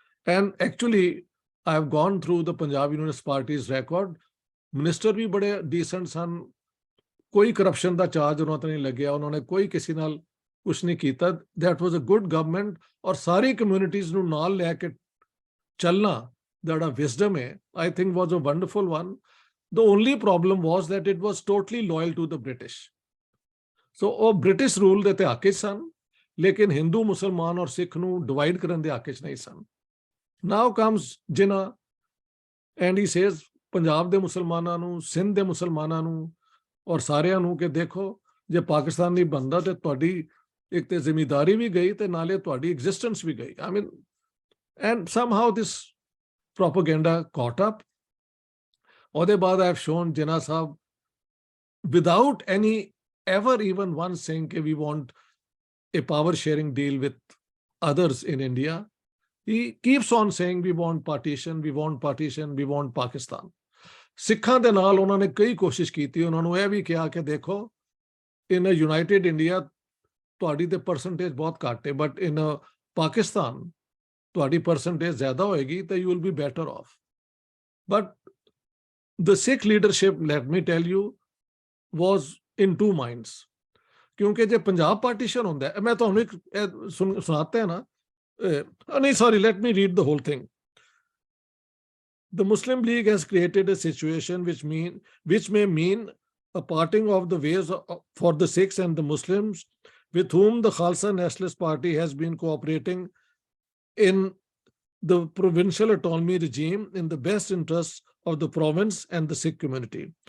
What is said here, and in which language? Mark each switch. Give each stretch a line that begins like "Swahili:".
English: and actually I have gone through the Punjab Unionist party's record,
Punjabi: minister ਵੀ ਬੜੇ decent ਸਨ, ਕੋਈ corruption ਦਾ charge ਉਹਨਾਂ 'ਤੇ ਨਹੀਂ ਲੱਗਿਆ, ਉਹਨਾਂ ਨੇ ਕੋਈ ਕਿਸੇ ਨਾਲ ਕੁਛ ਨਹੀਂ ਕੀਤਾ।
English: that was a good government,
Punjabi: ਔਰ ਸਾਰੀ ਕਮਿਊਨਿਟੀਜ਼ ਨੂੰ ਨਾਲ ਲੈ ਕੇ ਚੱਲਣਾ ਜਿਹੜਾ ਵਿਜ਼ਡਮ ਹੈ,
English: I think was a wonderful one. The only problem was that it was totally loyal to the British.
Punjabi: So ਉਹ ਬ੍ਰਿਟਿਸ਼ ਰੂਲ ਦੇ ਤੇ ਹੱਕ 'ਚ ਸਨ, ਲੇਕਿਨ ਹਿੰਦੂ, ਮੁਸਲਮਾਨ ਔਰ ਸਿੱਖ ਨੂੰ ਡਿਵਾਈਡ ਕਰਨ ਦੇ ਹੱਕ 'ਚ ਨਹੀਂ ਸਨ।
English: Now comes Jinnah and he says
Punjabi: Punjab ਦੇ ਮੁਸਲਮਾਨਾਂ ਨੂੰ, ਸਿੰਧ ਦੇ ਮੁਸਲਮਾਨਾਂ ਨੂੰ ਔਰ ਸਾਰਿਆਂ ਨੂੰ ਕਿ ਦੇਖੋ, ਜੇ ਪਾਕਿਸਤਾਨ ਨਹੀਂ ਬਣਦਾ ਤੇ ਤੁਹਾਡੀ ਇੱਕ ਤੇ ਜ਼ਿੰਮੇਦਾਰੀ ਵੀ ਗਈ ਤੇ ਨਾਲੇ ਤੁਹਾਡੀ ਐਗਜ਼ਿਸਟੈਂਸ ਵੀ ਗਈ।
English: I mean, and somehow this propaganda caught up.
Punjabi: ਉਹਦੇ ਬਾਅਦ
English: I have shown Jinnah Sahab without any ever even once saying that we want a power sharing deal with others in India. He keeps on saying we want partition, we want partition, we want Pakistan.
Punjabi: ਸਿੱਖਾਂ ਦੇ ਨਾਲ ਉਹਨਾਂ ਨੇ ਕਈ ਕੋਸ਼ਿਸ਼ ਕੀਤੀ, ਉਹਨਾਂ ਨੂੰ ਇਹ ਵੀ ਕਿਹਾ ਕਿ ਦੇਖੋ
English: in a united India
Punjabi: ਤੁਹਾਡੀ ਤੇ ਪਰਸੈਂਟੇਜ ਬਹੁਤ ਘੱਟ ਹੈ, ਬਟ
English: in a Pakistan
Punjabi: ਤੁਹਾਡੀ ਪਰਸੈਂਟੇਜ ਜ਼ਿਆਦਾ ਹੋਏਗੀ ਤੇ
English: you will be better off. But the Sikh leadership, let me tell you, was in two minds.
Punjabi: ਕਿਉਂਕਿ ਜੇ ਪੰਜਾਬ ਪਾਰਟੀਸ਼ਨ ਹੁੰਦਾ ਹੈ, ਮੈਂ ਤੁਹਾਨੂੰ ਇੱਕ ਸੁਣਾਤਾ ਹੈ ਨਾ, ਨਹੀਂ
English: sorry, let me read the whole thing. The Muslim League has created a situation which may mean a parting of the ways for the Sikhs and the Muslims with whom the Khalsa Nationalist Party has been cooperating in the provincial autonomy regime in the best interests of the province and the Sikh community.